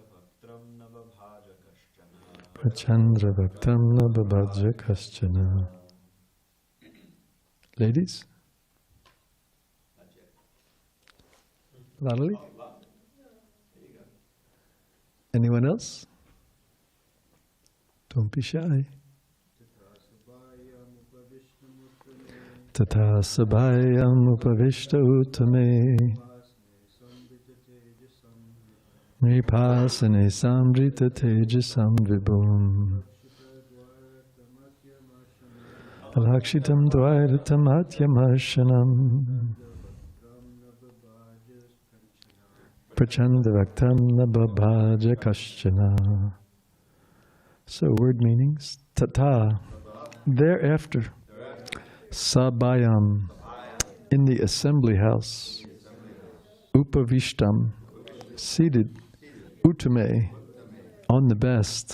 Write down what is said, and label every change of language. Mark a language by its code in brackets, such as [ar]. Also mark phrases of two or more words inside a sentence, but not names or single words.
[sa] Prachanda Vaktram Nababaja Kashchana. [en] Ladies? Lalali? Anyone else? Don't be shy. [sa] Tata Sabayam Upavishtamutame Nripasane Sambrita Tejasam Vibhum. Alakshitam Dvairatam Atyamaršanam. Prachanda Vaktam Nabhabhaja Kaśchana. [en] So word meanings. Tata, thereafter. Sabhayam, in the assembly house. Upavishtam, seated. Uttame, on the best.